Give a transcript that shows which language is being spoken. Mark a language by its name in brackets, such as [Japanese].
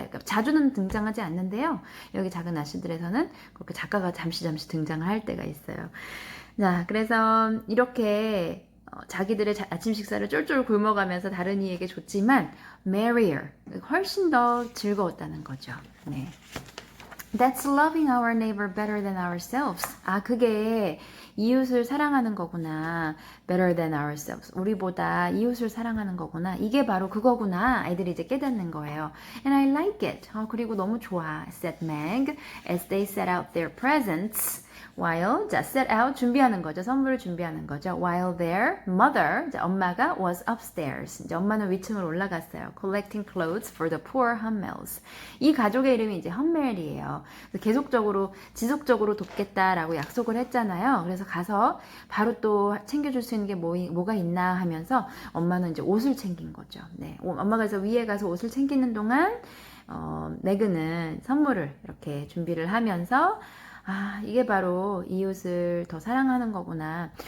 [Korean] 그러니까 자주는 등장하지 않는데요. 여기 작은 아씨들에서는 그렇게 작가가 잠시 등장을 할 때가 있어요. 자, 그래서 이렇게 자기들의 아침 식사를 쫄쫄 굶어가면서 다른 이에게 줬지만 merrier, 훨씬 더 즐거웠다는 거죠. 네. [English] That's loving our neighbor better than ourselves. [Korean] 아, 그게 이웃을 사랑하는 거구나. [English] Better than ourselves. [Korean] 우리보다 이웃을 사랑하는 거구나. 이게 바로 그거구나. 아이들이 이제 깨닫는 거예요. [English] And I like it. [Korean] 그리고 너무 좋아. [English] said Meg as they set out their presents. [Korean] While, 자, set out, 준비하는 거죠. 선물을 준비하는 거죠. [English] While their mother, [Korean] 자, 엄마가 [English] was upstairs. [Korean] 이제 엄마는 위층으로 올라갔어요. [English] Collecting clothes for the poor Hummels. [Korean] 이 가족의 이름이 이제 험멜이에요. 계속적으로, 지속적으로 돕겠다라고 약속을 했잖아요. 그래서 가서 바로 또 챙겨줄 수 있는 게 뭐가 있나 하면서 엄마는 이제 옷을 챙긴 거죠. 네. 엄마가 그래서 위에 가서 옷을 챙기는 동안, 매그는 선물을 이렇게 준비를 하면서 아, 이게 바로 이웃을 더 사랑하는 거구나.